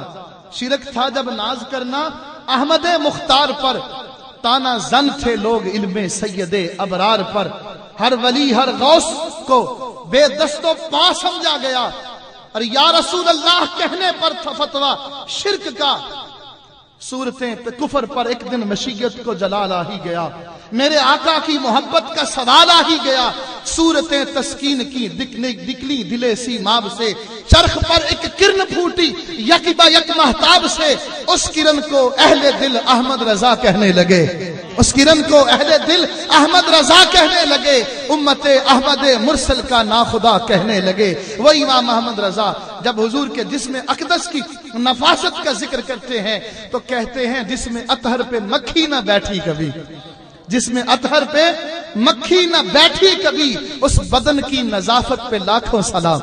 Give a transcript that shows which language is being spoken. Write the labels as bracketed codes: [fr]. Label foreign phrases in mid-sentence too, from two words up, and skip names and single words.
[ur] شرک تھا جب ناز کرنا احمد مختار پر، تانا زن تھے لوگ علم سید ابرار پر، ہر ولی ہر غوث کو بے دست و پا سمجھا گیا، اور [ar] یا رسول اللہ [ur] کہنے پر تھا فتویٰ شرک کا، صورتیں کفر پر ایک دن مشیت کو جلال آ ہی گیا، میرے آقا کی محبت کا سوال آ ہی گیا، صورتیں تسکین کی نکلی دلے سیماب سے، چرخ پر ایک کرن پھوٹی یک با یک مہتاب سے، اس کرن کو اہل دل احمد رضا کہنے لگے، اس کرن کو اہل دل احمد رضا کہنے لگے، امت احمد مرسل کا ناخدا کہنے لگے۔ وہ امام احمد رضا جب حضور کے جسم اقدس کی نفاست کا ذکر کرتے ہیں تو کہتے ہیں جسم اطہر پہ مکھی نہ بیٹھی کبھی، جس میں اطہر پہ مکھی نہ بیٹھی کبھی، اس بدن کی نظافت پہ لاکھوں سلام۔